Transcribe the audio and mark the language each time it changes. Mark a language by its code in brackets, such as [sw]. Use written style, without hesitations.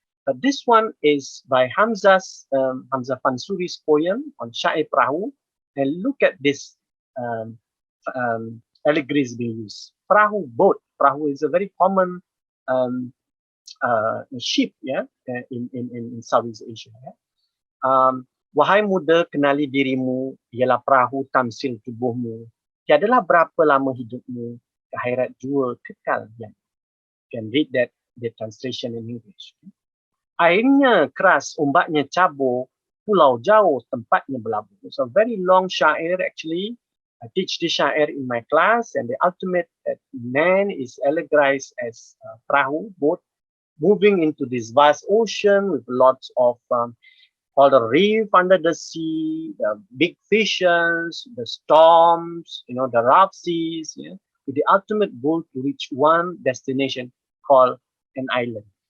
[en] But this one is by Hamzah Fansuri's poem on Syair Perahu. And look at this allegories being used. Perahu, boat. Perahu is a very common ship, yeah, in Southeast Asia. Yeah? [ms] Wahai muda, kenali dirimu, ialah perahu tamsil tubuhmu. Tiadalah berapa lama hidupmu, akhirat jua kekal. Yeah. [en] You can read that, the translation in English. [ms] Airnya keras, ombaknya cabur, pulau jauh, tempatnya berlabuh. [en] It's a very long syair actually. I teach this syair in my class, and the ultimate man is allegorized as perahu, boat, moving into this vast ocean with lots of all the reef under the sea, the big fishes, the storms, the rough seas, yeah, with the ultimate goal to reach one destination called an island.